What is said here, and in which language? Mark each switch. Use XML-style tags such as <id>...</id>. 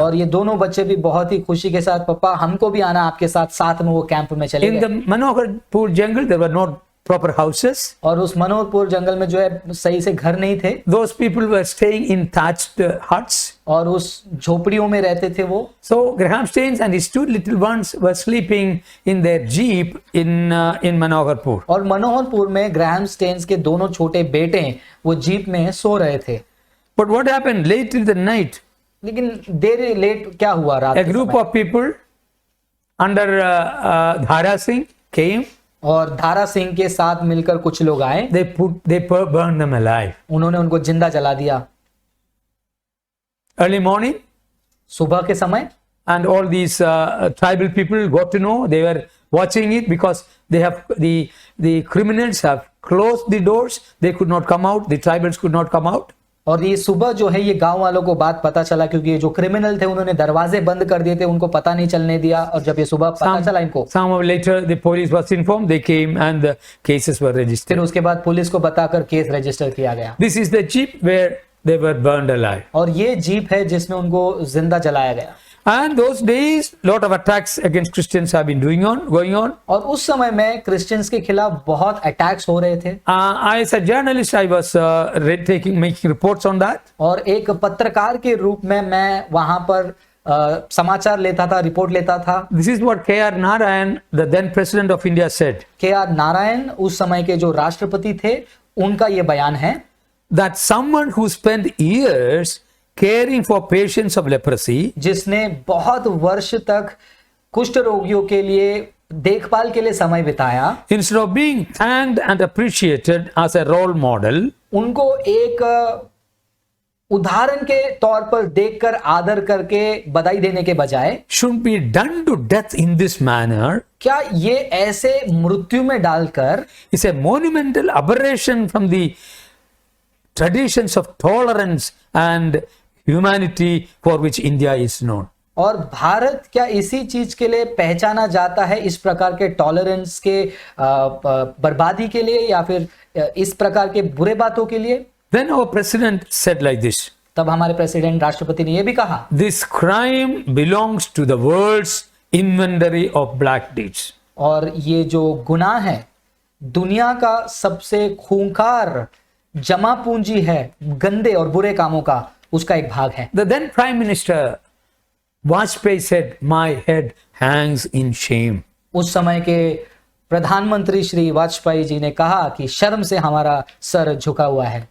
<hi>और ये दोनों बच्चे भी बहुत ही खुशी के साथ, पापा हमको भी आना आपके साथ, साथ में वो कैंप में चले</hi> <en>In</en> <hi>गए।</hi> <en>the Manoharpur jungle, there were no proper houses.</en> <hi>और उस मनोहरपुर जंगल में जो है सही से घर नहीं थे,</hi> <en>Those people were staying in thatched huts.</en> <hi>और उस झोपड़ियों में रहते थे वो।</hi> <en>So Graham Staines and his 2 little ones were sleeping in their jeep in Manoharpur.</en> <hi>और मनोहरपुर में ग्राहम स्टेन्स के दोनों छोटे बेटे वो जीप में सो रहे थे।</hi> <en>But what happened late in the night?</en> <hi>लेकिन देर लेट क्या हुआ, रात</hi> <en>A</en> <hi>के</hi> <en>group</en> <hi>समय?</hi> <en>of people under Dhara Singh came.</en> <hi>और धारा सिंह के साथ मिलकर कुछ लोग आए,</hi> <en>They burned them alive.</en> <hi>उन्होंने उनको जिंदा जला दिया।</hi> <en>Early morning,</en> <hi>सुबह के समय</hi> <en>and all these tribal people got to know. They were watching it because they have the criminals have closed the doors. They could not come out. The tribals could not come out.</en> <hi>और ये सुबह जो है ये गांव वालों को बात पता चला, क्योंकि ये जो क्रिमिनल थे उन्होंने दरवाजे बंद कर दिए थे, उनको पता नहीं चलने दिया। और जब ये सुबह पता चला इनको,</hi> <en>Some hours later, the police was informed. They came and the cases were</en> <hi>फिर</hi> <en>registered.</en> <hi>उसके बाद पुलिस को बताकर केस रजिस्टर किया गया।</hi> <en>This is the jeep where they were burned alive.</en> <hi>और ये जीप है जिसमें उनको जिंदा जलाया गया।</hi> <en>And those days, lot of attacks against Christians have been going on.</en> <hi>और उस समय में क्रिश्चियंस के खिलाफ बहुत अटैक्स हो रहे थे।</hi> <en>As a journalist, I was making reports on that.</en> <hi>और एक पत्रकार के रूप में मैं वहां पर समाचार लेता था, रिपोर्ट लेता था।</hi> <en>This is what K.R. Narayan, the then president of India, said.</en> <hi>KR Narayan उस समय के जो राष्ट्रपति थे, उनका ये बयान है</hi> <en>That someone who spent years caring for patients of leprosy,</en> <hi>जिसने बहुत वर्ष तक कुष्ठ रोगियों के लिए देखभाल के लिए समय बिताया,</hi> <en>instead of being thanked and appreciated as a role model,</en> <hi>उनको एक उदाहरण के तौर पर देखकर आदर करके बधाई देने के बजाय</hi> <en>should be done to death in this manner,</en> <hi>क्या ये ऐसे मृत्यु में डालकर</hi> <en>is a monumental aberration from the traditions of tolerance and humanity for which India is known.</en> <hi>और भारत क्या इसी चीज के लिए पहचाना जाता है, इस प्रकार के टॉलरेंस के बर्बादी के लिए या फिर इस प्रकार के बुरे बातों के लिए?</hi> <en>Then our president said like this,</en> <hi>तब हमारे प्रेसिडेंट राष्ट्रपति ने यह भी कहा,</hi> <en>this crime belongs to the world's inventory of black deeds.</en> <hi>और ये जो गुनाह है दुनिया का सबसे खूंखार जमा पूंजी है गंदे और बुरे कामों का, उसका एक भाग है।</hi> <en>The then Prime Minister Vajpayee said, my head hangs in shame.</en> <hi>उस समय के प्रधानमंत्री श्री वाजपेयी जी ने कहा कि शर्म से हमारा सर झुका हुआ है।</hi>